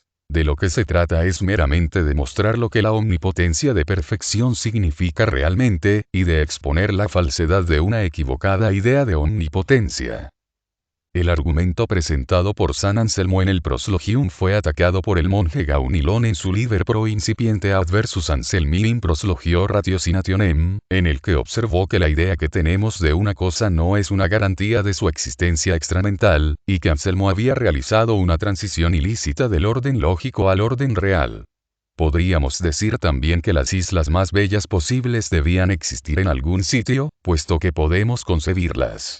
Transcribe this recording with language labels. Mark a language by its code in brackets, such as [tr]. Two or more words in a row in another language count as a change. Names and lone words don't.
[es] De lo que se trata es meramente de mostrar lo que la omnipotencia de perfección significa realmente, y de exponer la falsedad de una equivocada idea de omnipotencia. El argumento presentado por San Anselmo en el proslogium fue atacado por el monje Gaunilón en su Liber pro incipiente adversus Anselmi in proslogio ratiocinationem, en el que observó que la idea que tenemos de una cosa no es una garantía de su existencia extramental, y que Anselmo había realizado una transición ilícita del orden lógico al orden real. Podríamos decir también que las islas más bellas posibles debían existir en algún sitio, puesto que podemos concebirlas.